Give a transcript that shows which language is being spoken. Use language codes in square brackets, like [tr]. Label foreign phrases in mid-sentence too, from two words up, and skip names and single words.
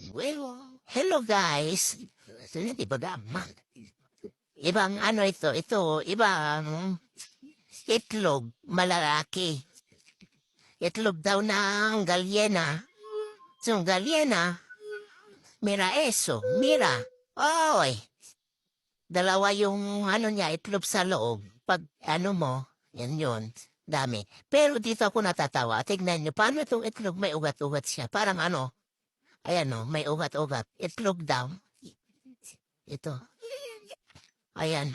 [en] Well, hello guys. [tl] Di ba gaman? Ibang ano ito, ibang itlog, malalaki. Itlog daw ng galyena. So, galyena, [es] mira eso, mira. [tl] Oy, dalawa yung ano niya, itlog sa loob. Pag ano mo, yan yun, dami. Pero dito ako natatawa. Tignan nyo, paano itong itlog may ugat-ugat siya? Parang ano, ayan o, may ugat-ugat. Itlog daw. Ito. Ayan.